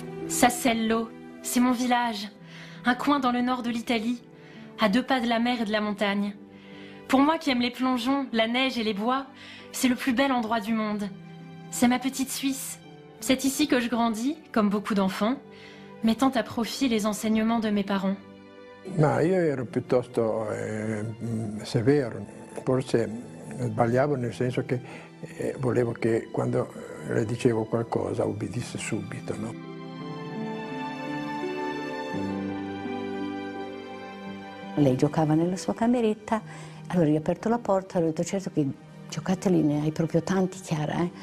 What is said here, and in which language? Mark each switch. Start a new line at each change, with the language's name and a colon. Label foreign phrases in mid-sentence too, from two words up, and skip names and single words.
French: Sassello, c'est mon village, un coin dans le nord de l'Italie, à 2 pas de la mer et de la montagne. Pour moi qui aime les plongeons, la neige et les bois, c'est le plus bel endroit du monde. C'est ma petite Suisse. C'est ici que je grandis, comme beaucoup d'enfants, mettant à profit les enseignements de mes parents.
Italian: Ma io ero piuttosto severo, forse sbagliavo nel senso che volevo che quando le dicevo qualcosa obbedisse subito, no? Lei giocava nella sua cameretta, allora io ho aperto la porta e ho detto: certo che giocattoli ne hai proprio tanti, Chiara, eh?